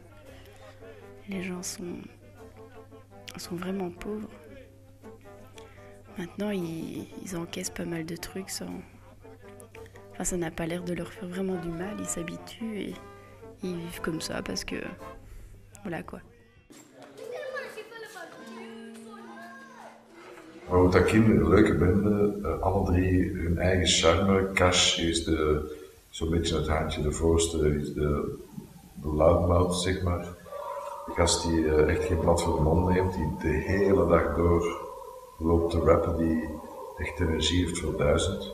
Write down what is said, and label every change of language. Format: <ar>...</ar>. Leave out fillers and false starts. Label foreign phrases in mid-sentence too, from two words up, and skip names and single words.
<fr>Les gens sont vraiment pauvres. Maintenant, ils encaissent pas mal de trucs sans... Enfin, ça n'a pas l'air de leur faire vraiment du mal. Ils s'habituent et ils vivent comme ça parce que... Voilà, quoi.</fr> <nl>Wout Takin, een leuke bende, alle drie hun eigen charme. Cash is zo'n beetje het haantje de voorste, is de loudmouth, zeg maar. De gast die echt geen blad voor de mond neemt, die de hele dag door loopt te rappen, die echt energie heeft voor 1000.</nl>